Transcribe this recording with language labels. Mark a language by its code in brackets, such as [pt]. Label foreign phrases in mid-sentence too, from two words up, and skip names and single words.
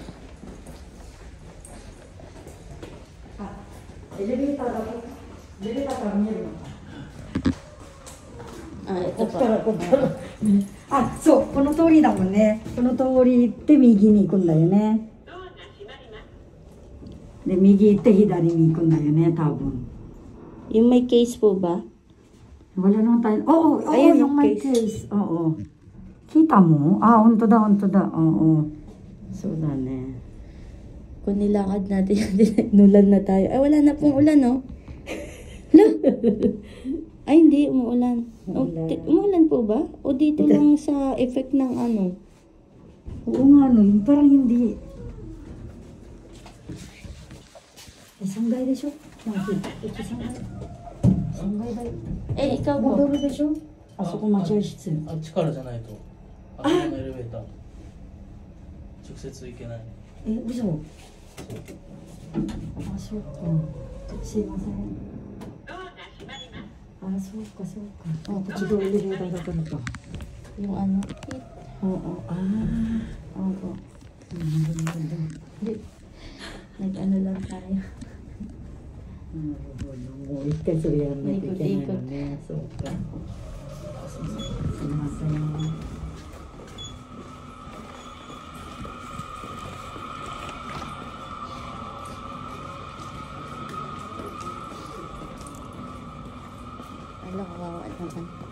[ja] あ、エレベーターだけ。エレベーターから見えるのか。ここからここから。あ、そう、この通りだもんね。この通り行って右に行くんだよね。で、右行って左に行くんだよね、多分。 [tl] Yung may case po ba? Wala naman tayo. Oo, yung may case. Oo. Kita mo? [ja] あ、本当だ. [tl] Oo. [ja] そうだね. [tl] Kung nilakad natin, nulan na tayo. Ay, wala na pong ulan, no? Ay, hindi. Umuulan. Umuulan po ba? O dito lang sa effect ng ano? Oo nga, no. Yung parang hindi. [ja] 三階でしょ? 三階だよ。 [tl] ikaw po? [ja] 戻るでしょ? あそこ待合室。あっちからじゃないと。あそこのエレベーター。直接行けない。嘘。あ、そうか。すいません。あ、そうか。あ、こっちがエレベーターだからか。 [tl] Yung ano? Oo. Oo. Nag-ano lang tayo. [ja] もう一回それやらないといけないのね。そうか。すみません。 [tl] Ala, kawawa naman.